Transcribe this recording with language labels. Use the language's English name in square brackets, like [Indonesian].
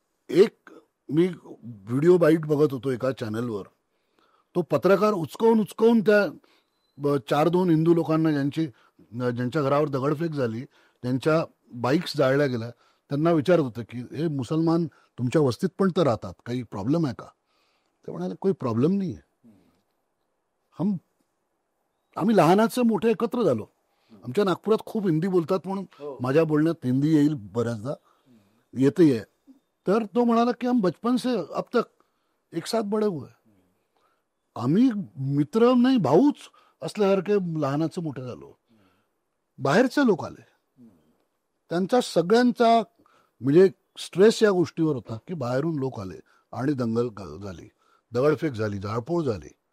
[Marathi] एक मी video bite बघत होतो एका चॅनलवर, तो पत्रकार उचकवून त्या 4-2 हिंदू लोकांना ज्यांच्या घरावर दगडफेक झाली, त्यांच्या बाईक्स जाळल्या गेल्या, त्यांना विचारत होतं की हे मुसलमान तुमच्या वस्तीत पण तर राहतात, काही प्रॉब्लेम आहे का? ते म्हणाले कोई प्रॉब्लेम नाही आहे. आम्ही लहानाचे मोठे एकत्र झालो. आमच्या नागपुरात खूप हिंदी बोलतात म्हणून माझ्या बोलण्यात हिंदी येईल, बऱ्याचदा येते आहे. तर तो म्हणाला की [Hindi] हम बचपन से अब तक एक साथ बडे हुए. [Marathi] आम्ही मित्र नाही, भाऊच असल्यासारखे लहानाचे मोठे झालो. बाहेरचे लोक आले, त्यांचा सगळ्यांचा म्हणजे स्ट्रेस या गोष्टीवर होता की बाहेरून लोक आले आणि दंगल झाली, दगडफेक झाली, जाळपोळ झाली.